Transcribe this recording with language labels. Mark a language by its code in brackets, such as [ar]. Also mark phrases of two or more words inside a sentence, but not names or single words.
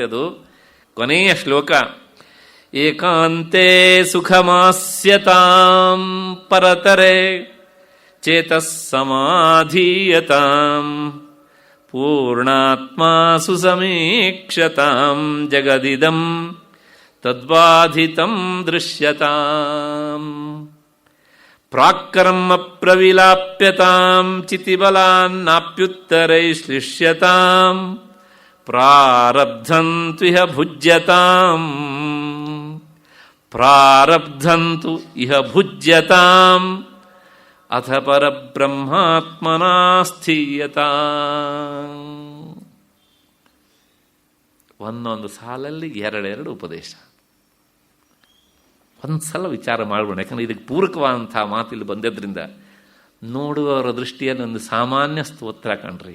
[kn] ಅದು ಕೊನೆಯ ಶ್ಲೋಕ [sa] ಏಕಾಂತೆ ಸುಖಮಾಸ್ಯತಾಂ ಪರತರೆ ಚೇತಸ್ ಸಮಾಧೀಯತಾಂ ಪೂರ್ಣಾತ್ಮಾ ಸುಸಮೀಕ್ಷತಾಂ ಜಗದಿದಂ ತದ್ಬಾಧಿತಂ ದೃಶ್ಯತಾಂ ಪ್ರಾಕ್ಕರ್ಮ ಪ್ರವಿಲಾಪ್ಯತಾಂ ಚಿತಿಬಲಾನ್ನಾಪ್ಯುತ್ತರೈಶ್ಲಿಷ್ಯತಾಂ ಪ್ರಾರಬ್ಧಂತು ಇಹ ಭುಜ್ಯತಾಂ ಪ್ರಾರಬ್ಧಂತು ಇಹ ಭುಜ್ಯತಾಂ ಅಥ ಪರಬ್ರಹ್ಮಾತ್ಮನಾ ಸ್ಥೀಯತಾಂ. [kn] ಒಂದೊಂದು ಸಾಲಲ್ಲಿ 2 ಉಪದೇಶ. ಒಂದು ಸಲ ವಿಚಾರ ಮಾಡ್ಬೋಣ, ಯಾಕಂದರೆ ಇದಕ್ಕೆ ಪೂರಕವಾದಂಥ ಮಾತಿಲ್ಲಿ ಬಂದದ್ರಿಂದ ನೋಡುವವರ ದೃಷ್ಟಿಯಲ್ಲಿ ಒಂದು ಸಾಮಾನ್ಯ ಸ್ತೋತ್ರ ಕಣ್ರಿ.